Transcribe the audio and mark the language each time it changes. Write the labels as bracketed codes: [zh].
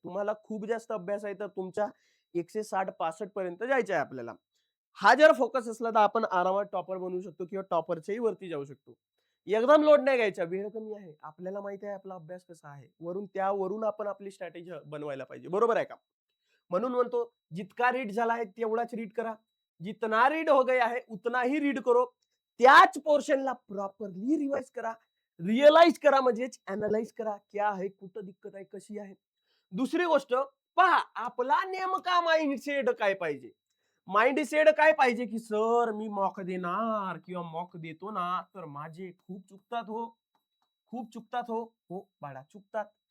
[mr] तुम्हाला खूप जास्त अभ्यास आहे तर तुमच्या 160-65 पर्यंत जायचं आहे आपल्याला. हा जर फोकस असला तर आपण आरामात टॉपर बनवू शकतो किंवा टॉपरच्याही वरती जाऊ शकतो. एकदम लोड नाही घ्यायचा. वेळ कमी आहे. आपल्याला माहिती आहे आपला अभ्यास कसा आहे. त्यावरून आपण आपली स्ट्रॅटेजी बनवायला पाहिजे. बरोबर आहे का? म्हणून म्हणतो, जितका रीड झाला आहे तेवढाच रीड करा. [hi] जितना रीड हो गया है उतना ही रीड करो. [mr] त्याच पोर्शनला प्रॉपरली रिवाइज करा. रिअलाइज करा, म्हणजेच अनालाइज करा. क्या आहे, कुठं दिक्कत आहे, कशी आहे. दुसरी गोष्ट पहा, आपला नेमका माइंडसेट काय पाहिजे. माइंडसेट काय पाहिजे की सर मी मॉक देणार किंवा मॉक देतो ना, तर माझे खूप चुकतात हो. खूप चुकतात हो. हो बाळा, चुकतात.